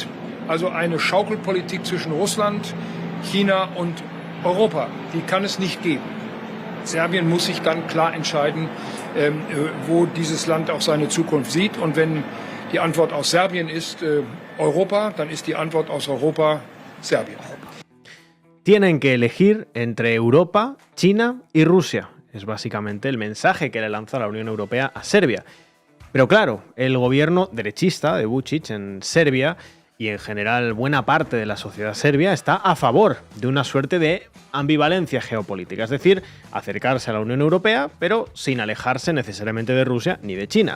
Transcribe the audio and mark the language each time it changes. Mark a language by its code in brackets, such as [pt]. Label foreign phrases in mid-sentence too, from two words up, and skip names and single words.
[de] Also eine Schaukelpolitik zwischen Russland, China und Europa, die kann es nicht geben. Serbien muss sich dann klar entscheiden, wo dieses Land auch seine Zukunft sieht. Und wenn die Antwort aus Serbien ist Europa, dann ist die Antwort aus Europa Serbien. [es] Tienen que elegir entre Europa, China y Rusia. Es básicamente el mensaje que le lanza la Unión Europea a Serbia. Pero claro, el gobierno derechista de Vučić en Serbia y en general buena parte de la sociedad serbia está a favor de una suerte de ambivalencia geopolítica, es decir, acercarse a la Unión Europea, pero sin alejarse necesariamente de Rusia ni de China.